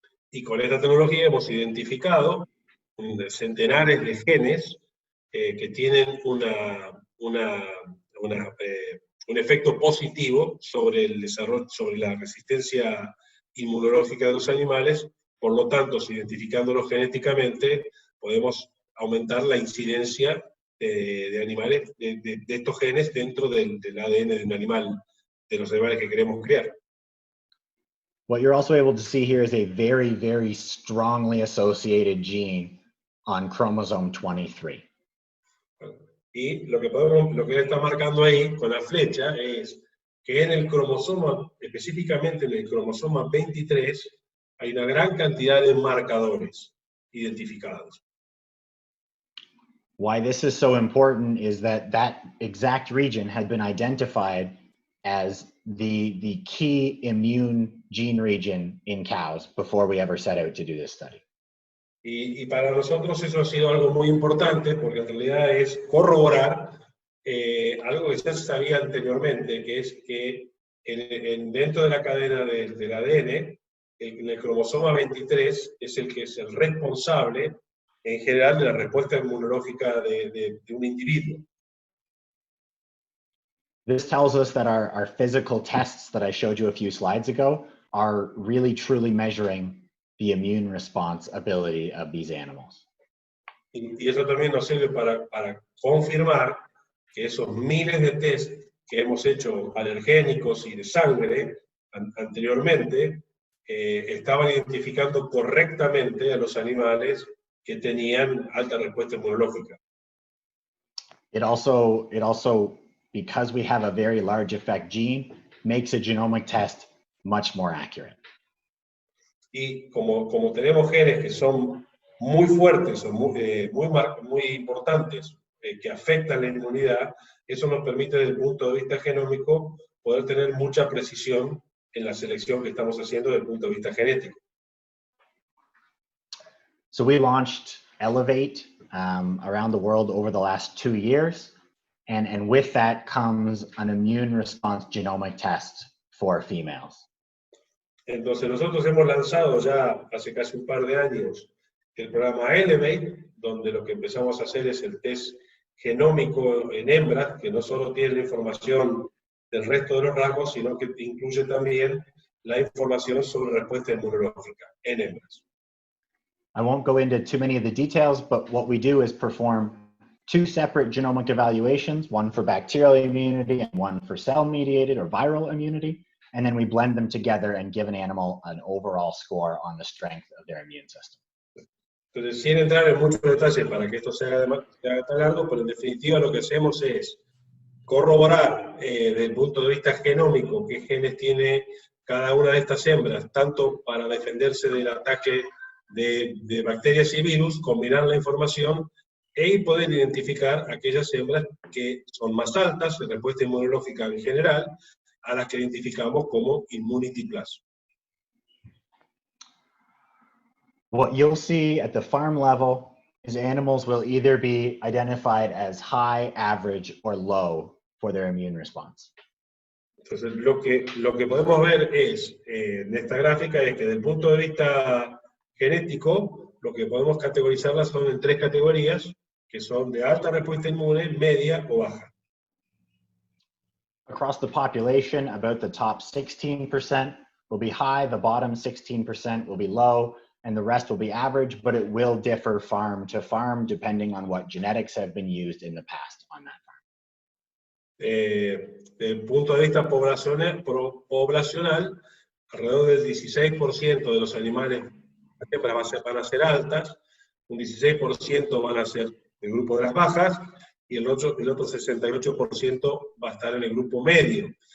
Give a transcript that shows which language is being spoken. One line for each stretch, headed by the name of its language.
Spanish: Y con esta tecnología hemos identificado centenares de genes que tienen un efecto positivo sobre el desarrollo, sobre la resistencia inmunológica de los animales. Por lo tanto, identificándolos genéticamente, podemos aumentar la incidencia de animales, de estos genes dentro del ADN de un animal, de los animales que queremos criar.
English: What you're also able to see here is a very, very strongly associated gene on chromosome 23.
Spanish: Y lo que él está marcando ahí con la flecha es que en el cromosoma, específicamente en el cromosoma 23, hay una gran cantidad de marcadores identificados.
English: Why this is so important is that exact region had been identified as the key immune gene region in cows before we ever set out to do this study.
Spanish: Y para nosotros eso ha sido algo muy importante, porque en realidad es corroborar algo que ya se sabía anteriormente, que es que dentro de la cadena del ADN, el cromosoma 23 es el que es el responsable, en general, de la respuesta inmunológica de un individuo.
English: This tells us that our physical tests that I showed you a few slides ago are really truly measuring the immune response ability of these animals.
Spanish: Y eso también nos sirve para confirmar que esos miles de test que hemos hecho alergénicos y de sangre anteriormente estaban identificando correctamente a los animales que tenían alta respuesta inmunológica.
English: It also, because we have a very large effect gene, makes a genomic test much more accurate.
Spanish: Y como tenemos genes que son muy fuertes o muy importantes, que afectan la inmunidad, eso nos permite desde el punto de vista genómico poder tener mucha precisión en la selección que estamos haciendo desde el punto de vista genético.
English: So we launched Elevate around the world over the last 2 years. And with that comes an immune response genomic test for females.
Spanish: Entonces nosotros hemos lanzado ya hace casi un par de años el programa Elevate, donde lo que empezamos a hacer es el test genómico en hembras, que no solo tiene la información del resto de los rasgos, sino que incluye también la información sobre respuesta inmunológica en hembras.
English: I won't go into too many of the details, but what we do is perform 2 separate genomic evaluations, one for bacterial immunity and one for cell-mediated or viral immunity, and then we blend them together and give an animal an overall score on the strength of their immune system.
Spanish: Entonces, sin entrar en muchos detalles para que esto se haga tan largo, pero en definitiva lo que hacemos es corroborar desde el punto de vista genómico qué genes tiene cada una de estas hembras, tanto para defenderse del ataque de bacterias y virus, combinar la información y poder identificar aquellas hembras que son más altas en respuesta inmunológica en general, a las que identificamos como Immunity Plus.
English: What you'll see at the farm level is animals will either be identified as high, average, or low for their immune response.
Spanish: Entonces, lo que podemos ver es, en esta gráfica, es que desde el punto de vista genético, lo que podemos categorizarlas son en 3 categorías, que son de alta respuesta inmune, media o baja.
English: Across the population, about the top 16% will be high, the bottom 16% will be low, and the rest will be average, but it will differ farm to farm depending on what genetics have been used in the past on that farm.
Spanish: Desde el punto de vista poblacional, alrededor del 16% de los animales van a ser altas, un 16% van a ser el grupo de las bajas, y el otro 68% va a estar en el grupo medio.